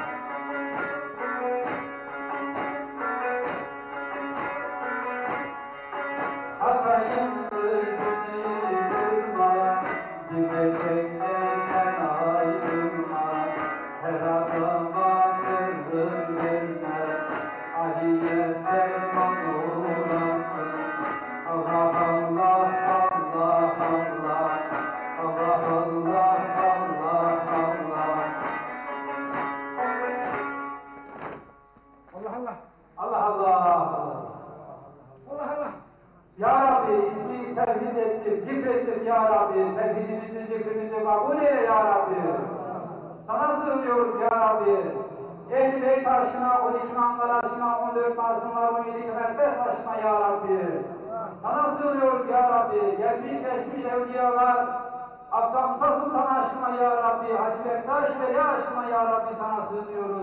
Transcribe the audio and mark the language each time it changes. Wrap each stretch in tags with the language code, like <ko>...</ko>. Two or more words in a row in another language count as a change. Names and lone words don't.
<tr>Hatay'ın özünü kırma, gidecekte sen ayrılma, her adama sırrın verme, Ali'ye selam olasın. Allah Allah, Allah Allah, Allah Allah, Allah Allah. Allah Allah. Allah Allah. Allah Allah. Ya Rabbi ismini tevhid ettik, zikrettik Ya Rabbi, tevhidimizi, zikrimizi kabul eyle Ya Rabbi. Sana sığınıyoruz Ya Rabbi. Ehl-i Beyt aşkına, 12 imamlar aşkına, 14 masumlar, 17 mukaddes aşkına Ya Rabbi. Sana sığınıyoruz Ya Rabbi. Gelmiş geçmiş evliyalar, Abdülhamza Sultan aşkına Ya Rabbi, Hacı Bektaş Veli aşkına Ya Rabbi sana sığınıyoruz.</tr>